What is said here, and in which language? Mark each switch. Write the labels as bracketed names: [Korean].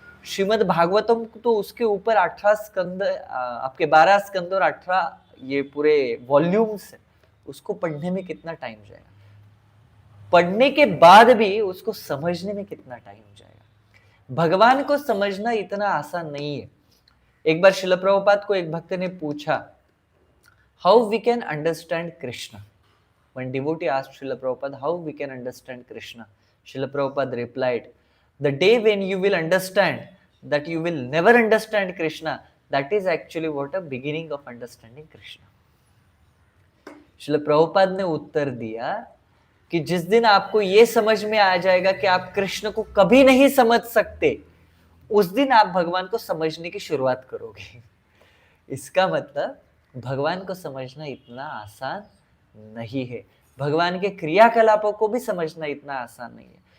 [Hindi] श्रीमद् भागवतम तो उसके ऊपर 18 स्कंद, आपके 12 स्कंद और 18 ये पूरे वॉल्यूम्स है, उसको पढ़ने में कितना टाइम जाएगा, पढ़ने के बाद भी उसको समझने में कितना टाइम जाएगा। भगवान को समझना इतना आसान नहीं है। एक बार श्रील प्रभुपाद को एक भक्त ने पूछा, [English] How we can understand Krishna. When devotee asked Srila Prabhupada how we can understand Krishna, Srila Prabhupada replied, the day when you will understand that you will never understand Krishna, that is actually what a beginning of understanding Krishna. [Hindi] Srila Prabhupada ने उत्तर दिया कि जिस दिन आपको ये समझ में आ जाएगा कि आप कृष्ण को कभी नहीं समझ सकते, उस दिन आप भगवान को समझने की शुरुआत करोगे। इसका मतलब भगवान को समझना इतना आसान नहीं है, भगवान के क्रियाकलापों को भी समझना इतना आसान नहीं है।